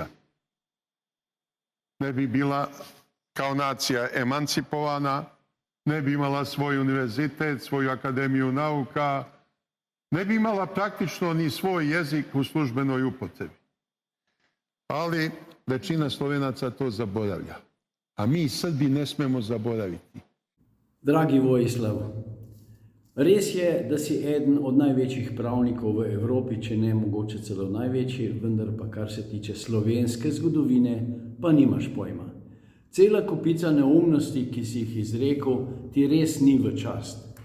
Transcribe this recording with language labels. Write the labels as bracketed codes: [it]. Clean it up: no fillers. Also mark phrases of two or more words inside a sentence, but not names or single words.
[sr] Ne bi bila kao nacija emancipovana, ne bi imala svoj univerzitet, svoju akademiju nauka, ne bi imala praktično ni svoj jezik u službenoj upotrebi. Ali većina Slovenaca to zaboravlja. A mi Srbi ne smemo zaboraviti. [sl] Dragi Vojislav, res je, da si eden od največjih pravnikov v Evropi, če ne mogoče celo največji, vendar pa kar se tiče slovenske zgodovine, pa nimaš pojma. Cela kopica neumnosti, ki si jih izrekel, ti res ni v čast.